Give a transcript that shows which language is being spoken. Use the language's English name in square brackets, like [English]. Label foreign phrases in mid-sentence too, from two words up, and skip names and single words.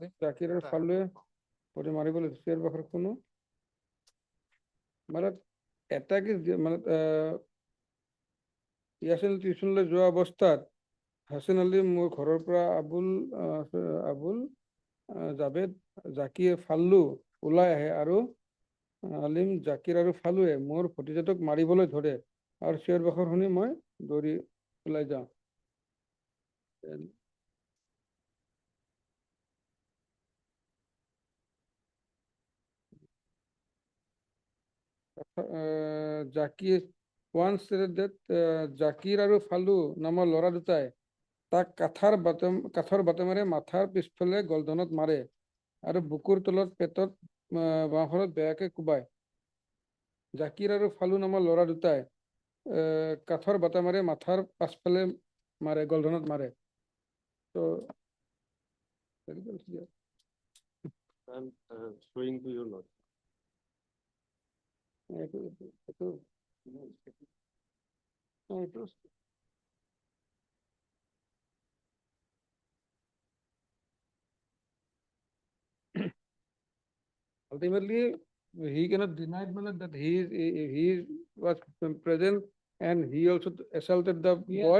[Assamese] ইয়াছিল টিউচনলৈ যোৱা অৱস্থাত হাছান আলী মোৰ ঘৰৰ পৰা আবুল জাবেদ জাকিয়ে ফাল্লু ওলাই আহে আৰু আলিম জাকিৰ আৰু ফালুৱে মোৰ ভতিজাটোক মাৰিবলৈ ধৰে আৰু চিঞৰ বাখৰ শুনি মই দৌৰি ওলাই যাওঁ জাকিৰ [English] once said that [Assamese] জাকিৰ আৰু ফালু নামৰ ল'ৰা দুটাই তাক কাঠৰ বাটেমেৰে মাথাৰ পিছফালে গলধনত মাৰে আৰু বুকুৰ তলত পেটত বাঁহৰত বেয়াকে কোবায় জাকিৰ আৰু ফালু নামৰ ল'ৰা দুটাই কাঠৰ বাটেমেৰে মাথাৰ পাছফালে মাৰে গলধনত মাৰে so [English] I'm showing to you not. Ultimately, he cannot deny that he was present and he also assaulted the boy.